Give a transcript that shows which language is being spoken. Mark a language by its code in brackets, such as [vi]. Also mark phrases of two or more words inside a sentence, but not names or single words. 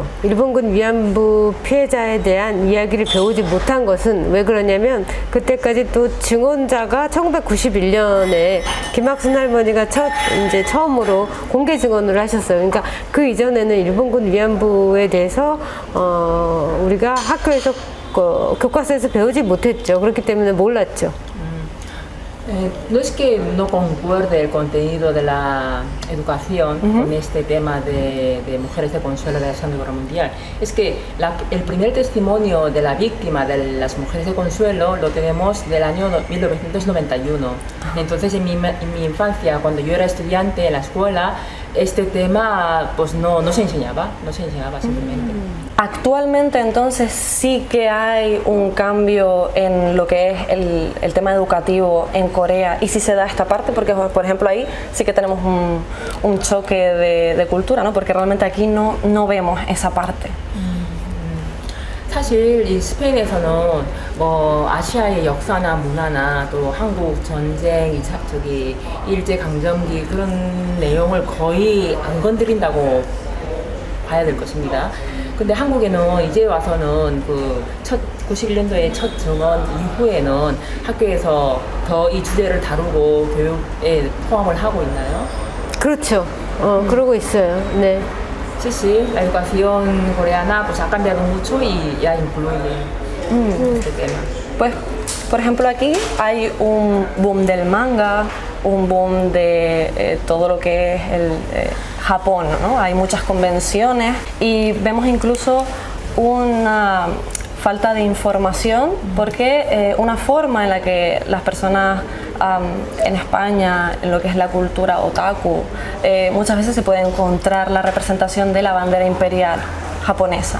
[ko] 일본군 위안부 피해자에 대한 이야기를 배우지 못한 것은 왜 그러냐면, 그때까지 또 증언자가 1991년에 김학순 할머니가 처음으로 공개 증언을 하셨어요. 그러니까 그 이전에는 일본군 위안부에 대해서 우리가 학교에서 교과서에서 배우지 못했죠. 그렇기 때문에 몰랐죠. [es] No es que no concuerde el contenido de la educación con este tema de mujeres de consuelo de la Segunda Guerra Mundial. Es que el primer testimonio de la víctima de las mujeres de consuelo lo tenemos del año 1991. Entonces, en mi infancia, cuando yo era estudiante en la escuela, este tema pues no se enseñaba simplemente. Actualmente entonces sí que hay un cambio en lo que es el tema educativo en Corea, y si se da esta parte, porque por ejemplo ahí sí que tenemos un choque de cultura, ¿no? Porque realmente aquí no vemos esa parte. [ko] 사실 이 스페인에서는 뭐 아시아의 역사나 문화나 또 한국 전쟁, 일제 강점기 그런 내용을 거의 안 건드린다고 봐야 될 것입니다. 근데 한국에는 이제 와서는 그 91년도에 첫 증원 이후에는 학교에서 더 이 주제를 다루고 교육에 포함을 하고 있나요? 그렇죠. 그러고 있어요. 네. [es] Sí, sí, la educación coreana pues ha cambiado mucho y ya incluye este tema. Pues, por ejemplo, aquí hay un boom del manga, un boom de todo lo que es el Japón, ¿no? Hay muchas convenciones y vemos incluso una falta de información, porque una forma en la que las personas en España, en lo que es la cultura otaku, muchas veces se puede encontrar la representación de la bandera imperial japonesa.